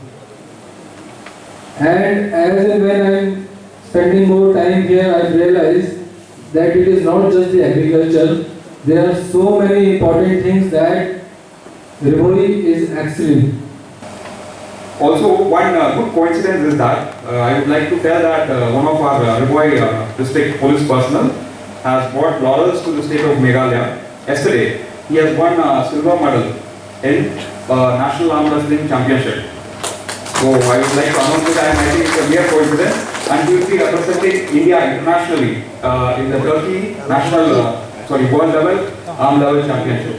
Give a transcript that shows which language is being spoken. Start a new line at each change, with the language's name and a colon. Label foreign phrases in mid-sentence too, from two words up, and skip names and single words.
English: And as and when I am spending more time here, I realized that it is not just the agriculture. There are so many important things that Bhoi is excellent. Also, one good coincidence is that I would like to tell that one of our Bhoi district police personnel has brought laurels to the state of Meghalaya. Yesterday, he has won a silver medal in National Arm Wrestling Championship. So I would like to announce it, and I think it's a mere coincidence, and he will be representing India internationally in the Turkey world level arm level championship.